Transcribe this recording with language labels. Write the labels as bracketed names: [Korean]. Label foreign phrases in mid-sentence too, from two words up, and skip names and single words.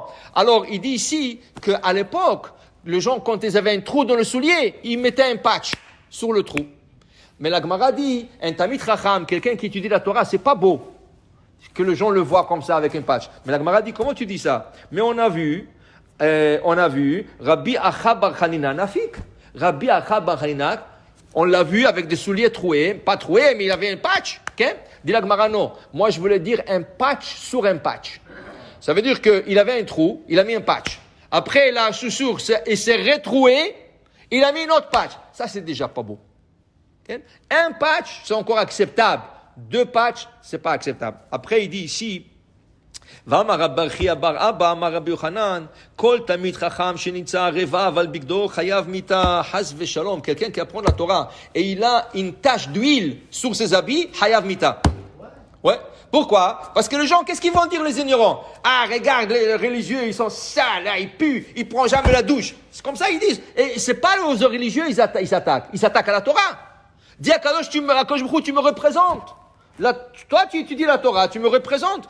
[French] Alors il dit ici qu'à l'époque, les gens, quand ils avaient un trou dans le soulier, ils mettaient un patch sur le trou. Mais la Gemara dit, un [Hebrew] תלמיד חכם, [French] quelqu'un qui étudie la Torah, c'est pas beau que les gens le voient comme ça avec un patch. Mais la Gemara dit, comment tu dis ça? Mais on a vu Rabbi Acha bar Hanina Nafik. Rabbi Acha bar Hanina, on l'a vu avec des souliers troués, pas troués, mais il avait un patch. Dit la Gemara, non. Moi, je voulais dire un patch sur un patch. Ça veut dire qu'il avait un trou, il a mis un patch. Après, la chaussure s'est retrouée, il a mis une autre patch. Ça, c'est déjà pas beau. Un patch, c'est encore acceptable. 2 patchs, c'est pas acceptable. Après, il dit ici, [Hebrew] ואמר רב חייא בר אבא, אמר רבי יוחנן, כל תלמיד חכם שנמצא רבב על בגדו חייב מיתה חס ושלום. [French] Quelqu'un qui apprend la Torah et il a une tache d'huile sur ses habits, [Hebrew] חייב מיתה. [French] Ouais. Pourquoi? Parce que les gens, qu'est-ce qu'ils vont dire les ignorants? Ah, regarde, les religieux, ils sont sales, là, ils puent, ils prennent jamais la douche. C'est comme ça ils disent. Et c'est pas aux religieux, ils s'attaquent à la Torah. Dis à Kadosh, tu me représentes. Là, toi, tu étudies la Torah, tu me représentes.